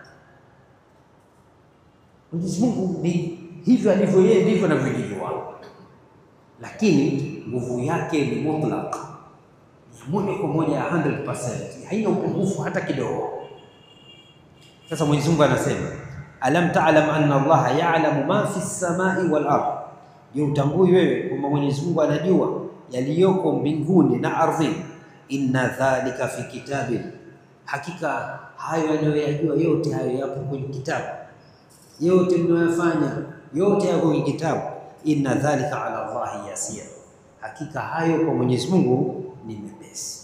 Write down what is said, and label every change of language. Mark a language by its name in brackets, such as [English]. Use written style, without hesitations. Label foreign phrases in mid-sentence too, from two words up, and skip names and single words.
[Swahili] Mwenyezi Mungu ni hivyo alivyo yeye, ndivyo anavyojua, lakini nguvu yake ni mutlaq, moja kwa moja, 100%, haina upungufu hata kidogo. Sasa Mwenyezi Mungu anasema, [Arabic] ألم تعلم أن الله يعلم ما في السماء والأرض, je, [Swahili] utambui wewe kwamba Mwenyezi Mungu anajua yaliyoko mbinguni na ardhini? [Arabic] إن ذلك في كتاب, [Swahili] hakika hayo anayoyajua yote hayo yapo kwenye kitabu, yote mnayofanya yote yako kwenye kitabu. [Arabic] إن ذلك على الله يسير, [Swahili] hakika hayo kwa Mwenyezi Mungu ni mepesi.